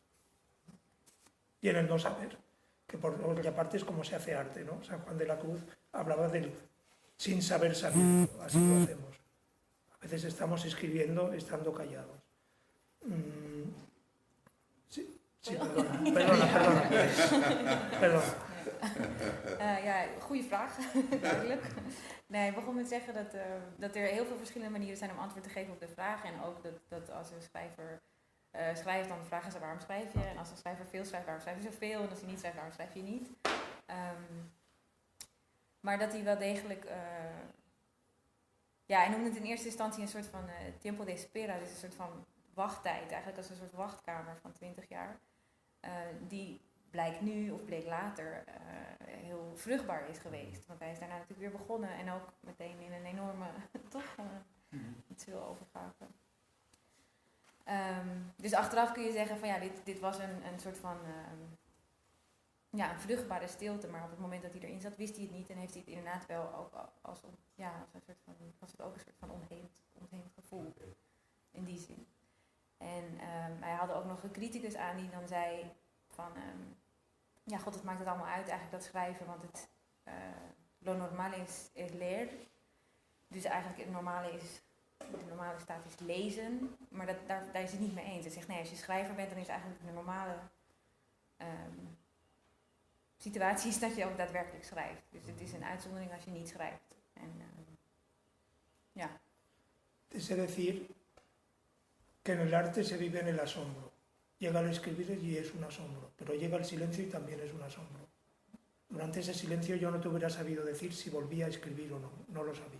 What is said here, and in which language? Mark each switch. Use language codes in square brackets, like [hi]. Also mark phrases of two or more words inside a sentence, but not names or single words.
[es] Y en el no saber, que por otra parte es como se hace arte, ¿no? San Juan de la Cruz hablaba del sin saber sabiendo, así lo hacemos. A veces estamos escribiendo estando callados. Sí, perdona. [nl] Ja, goede vraag, duidelijk. Nee, ik begon met zeggen dat er heel veel verschillende manieren zijn om antwoord te geven op de vraag. En ook dat als een schrijver schrijft, dan vragen ze waarom schrijf je. En als een schrijver veel schrijft, waarom schrijf je zoveel. En als hij niet schrijft, waarom schrijf je niet. Maar dat hij wel degelijk... hij noemde het in eerste instantie een soort van [es] tiempo de espera. [nl] Dus een soort van wachttijd. Eigenlijk als een soort wachtkamer van 20 jaar. Die blijkt nu of bleek later heel vruchtbaar is geweest. Want hij is daarna natuurlijk weer begonnen en ook meteen in een enorme, toch, iets veel overgaven. Dus achteraf kun je zeggen van ja, dit was een soort van, een vruchtbare stilte. Maar op het moment dat hij erin zat, wist hij het niet en heeft hij het inderdaad wel ook als een soort van, was het ook een soort van ontheemd gevoel. In die zin. En hij had ook nog een criticus aan die dan zei van, God, het maakt het allemaal uit eigenlijk dat schrijven, want het [es] lo normal [nl] is leer. Dus eigenlijk de normale staat is lezen, maar daar is het niet mee eens. Hij zegt nee, als je schrijver bent, dan is eigenlijk de normale situatie is dat je ook daadwerkelijk schrijft. Dus het is een uitzondering als je niet schrijft. En [es] Es decir, que en el arte se vive en el asombro. Llega al escribir y es un asombro, pero llega el silencio y también es un asombro. Durante ese silencio yo no te hubiera sabido decir si volvía a escribir o no, no lo sabía.